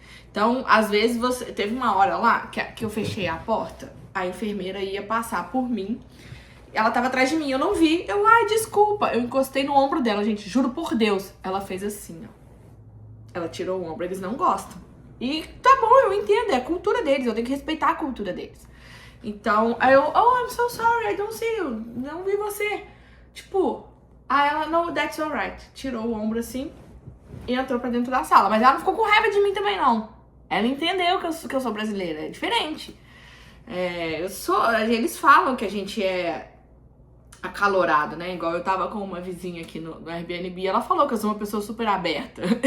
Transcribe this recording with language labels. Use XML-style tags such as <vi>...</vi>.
<pt>Então, às vezes, teve uma hora lá que eu fechei a porta, a enfermeira ia passar por mim. Ela tava atrás de mim, eu não vi. Desculpa. Eu encostei no ombro dela, gente, juro por Deus. Ela fez assim, ó. Ela tirou o ombro, eles não gostam. E tá bom, eu entendo, é a cultura deles, eu tenho que respeitar a cultura deles. Então, aí eu,</pt> <en>I'm so sorry, I don't see you.</en> <pt>Não vi você. Tipo, ela,</pt> <en>no, that's alright.</en> <pt>Tirou o ombro assim e entrou pra dentro da sala. Mas ela não ficou com raiva de mim também, não. Ela entendeu que eu sou brasileira, é diferente. Eles falam que a gente é acalorado, né? Igual eu tava com uma vizinha aqui no Airbnb, ela falou que eu sou uma pessoa super aberta.</pt>